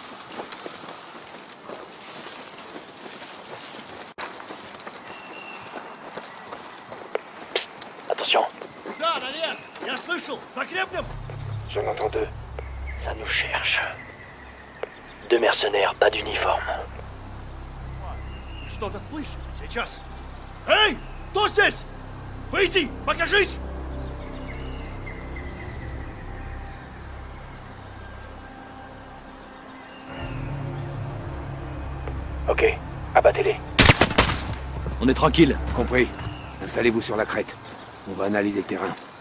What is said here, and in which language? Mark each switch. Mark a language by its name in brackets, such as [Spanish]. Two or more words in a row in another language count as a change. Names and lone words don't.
[French] Attention. J'en entends deux. Ça nous cherche. Deux mercenaires, pas d'uniforme. [Russian] Что-то слышишь? Сейчас. Эй! Кто здесь? Выйди! Покажись! [French] Ok, abattez-les. On est tranquille. Compris. Installez-vous sur la crête. On va analyser le terrain.